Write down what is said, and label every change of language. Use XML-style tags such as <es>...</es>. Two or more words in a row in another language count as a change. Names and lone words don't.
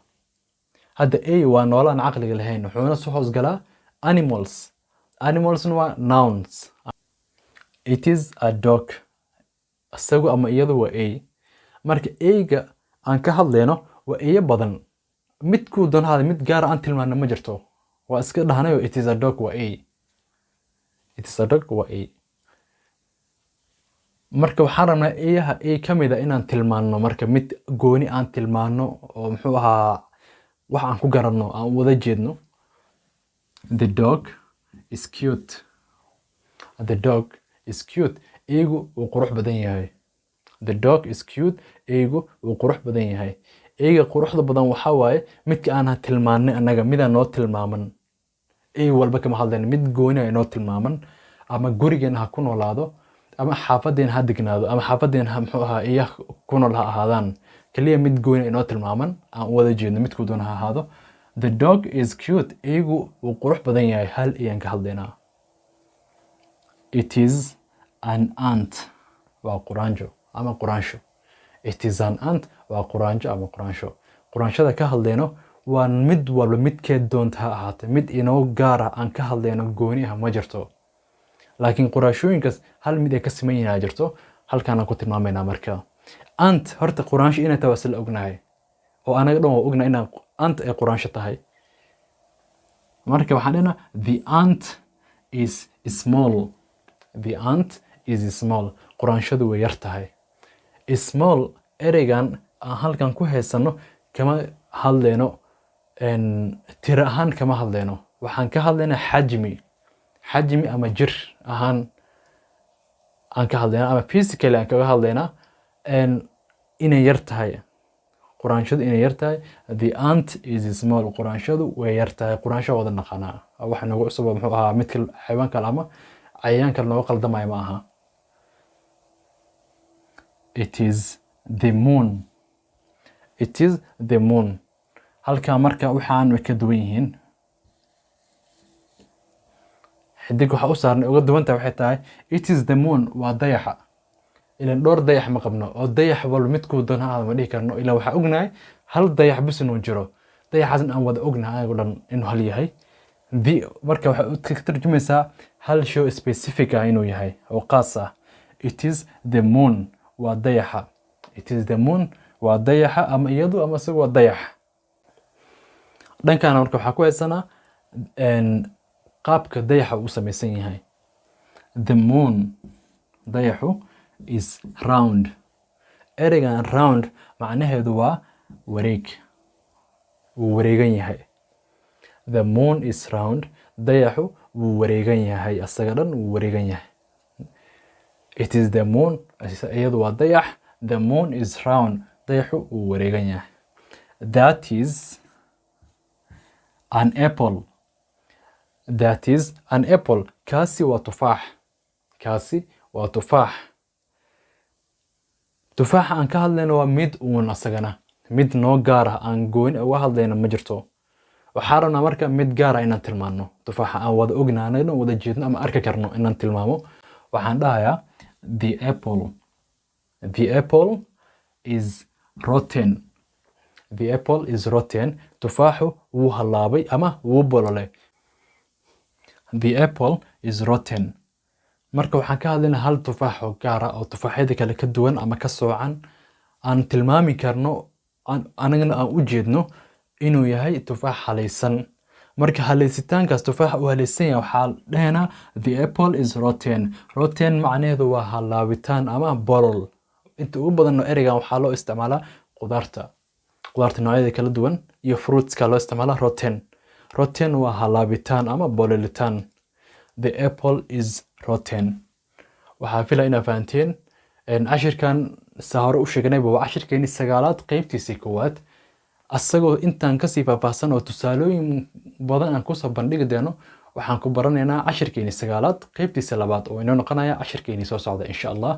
<so>hadda ay waa noolahan caqliga lahayn, wuxuuna soo hoos galaa animals. animalsna waa nouns.</so> <en>It is a dog.</en> <so>isagu ama iyadu waa ay. marka ayga aan ka hadlayno waa eeyo badan. midkuu doonahada mid gaar aan tilmaano ma jirto. waa iska dhahnayo</so> <en>it is a dog</en> <so>waa ay.</so> <en>It is a dog</en> <so>waa ay. marka waxaan rabnaa eeyaha ay ka mid ah inaan tilmaano, marka mid gooni aan tilmaano oo muxuu ahaa wax aan ku garanno, aan wada jeedno.</so> <en>The dog is cute. The dog is cute.</en> <so>eeygu wuu qurux badan yahay.</so> <en>The dog is cute.</en> <so>eeygu wuu qurux badan yahay. eeyga quruxda badan waxaa waaye midka aan tilmaanay anaga, midaan noo tilmaaman. eey walba kama hadlayno, mid gooni ah inoo tilmaaman, ama gurigeena ha ku noolaado, ama xaafadeena ha degnaado, ama xaafadeena muxuu ahaa eeyaha ku nool ha ahaadaan. kaliya mid gooni ah inoo tilmaaman, aan wada jeedno midkuu doona ha ahaado.</so> <en>The dog is cute.</en> <so>eeygu wuu qurux badan yahay. hal ayaan ka hadlaynaa.</so> <en>It is an ant.</en> <so>waa quraanjo ama quraansho.</so> <en>It is an ant.</en> <so>waa quraanjo ama quraansho. quraanshada ka hadlayno waa mid walba midkeed doonta ha ahaatee, mid inoo gaar ah aan ka hadlayno gooni ah ma jirto. laakiin quraanshooyinkaas hal mid ay ka siman yihiin jirto. halkaan aan ku tilmaamaynaa marka. ant horta quraansho inay tahay waa isla ognahay, oo anaga dhan waa ognaa inaan ant ay quraansho tahay. marka waxaan dhahnaa</so> <en>the ant is small. The ant is small.</en> <so>quraanshadu way yar tahay. Small ereygan aan halkan ku haysano kama hadlayno tiro ahaan, kama hadlayno. waxaan ka hadlaynaa xajmi. xajmi ama jir ahaan aan ka hadlaynaa, ama physically aan kaga hadlaynaa inay yar tahay. quraanshadu inay yar tahay.</so> <en>The ant is small.</en> <so>quraanshadu way yar tahay. quraansho wada naqanaa. waxa nagu cusub muxuu ahaa midka xayawaanka ama cayayaanka nooga qaldamaya ma aha.</so> <en>It is the moon. It is the moon.</en> <so>halkaa marka waxaan way ka duwan yihiin. xidig waxa u saarnay uga duwan tahay waxay tahay</so> <en>it is the moon</en> <so>waa dayaxa. ilan dhowr dayax ma qabno, oo dayax walba midkuu doon ha ma dhihi karno. ilaa waxaa ognahay hal dayax bis inuu jiro. dayaxaasna aan wada ognahay anagu dhan inuu hal yahay. The marka waxay ka tarjumaysaa hal show specific ah inuu yahay oo qaas ah.</so> <en>It is the moon</en> <so>waa dayaxa.</so> <en>It is the moon</en> <so>waa dayaxa ama iyadu ama isagu waa dayax. Dhankan marka waxaa ku haysanaa qaabka dayaxa uu samaysan yahay.</so> <en>The moon dayaxu is round.</en> <so>Ereygan round macnaheedu waa wareeg. Wuu wareegan yahay.</so> <en>The moon is round.</en> <so>Dayaxu wuu wareegan yahay. Asaga dhan wuu wareegan yahay.</so> <en>It is the moon.</en> <so>Iyadu waa dayax.</so> <en>The moon is round.</en> <so>Dayaxu wuu wareegan yahay.</so> <en>That is an apple. That is an apple.</en> <so>Kaasi waa tufaax. Kaasi waa tufaax. Tufaaxa aan ka hadlayno waa mid uun asagana. Mid noo gaar ah aan gooni uga hadlayno ma jirto. Waxaan rabnaa marka mid gaar ah inaan tilmaano. Tufaaxa aan wada ognaanay inaan wada jeedno ama arki karno inaan tilmaamo. Waxaan dhahayaa</so> <en>the apple. The apple is rotten. The apple is rotten.</en> <so>Tufaaxu wuu halaabay ama wuu bololay.</so> <en>The apple is rotten.</en> <so>Marka waxaan ka hadlaynaa hal tufaax oo gaar ah oo tufaaxyada kale ka duwan ama ka soocan aan tilmaami karno anagana aan u jeedno inuu yahay tufaax halaysan. Marka halaysitaankaas tufaaxa uu halaysan yahay waxaa dhahaynaa</so> <en>the apple is rotten.</en> <so>Rotten macnaheedu waa halaabitaan ama bolol. Inta ugu badan ereygan waxaa loo isticmaalaa qudaarta. Qudaarta noocyada kala duwan iyo fruitska loo isticmaalaa rotten. Rotten waa halaabitaan ama bololitaan.</so> <en>The apple is rotten.</en> <so>Waxaa filaya inaad fahanteen. Cashirkan saa hore u sheegnayba waa cashirkeeni 9aad qaybtiisii koowaad. Asagoo intaan kasii faahfaahsan oo tusaalooyin badan aan kusoo bandhigi doono waxaan ku baranaynaa cashirkeeni 9aad qaybtiisa 2 oo inoo noqonaya cashirkeeni soo socda</so> <ar>insha Allah.</ar>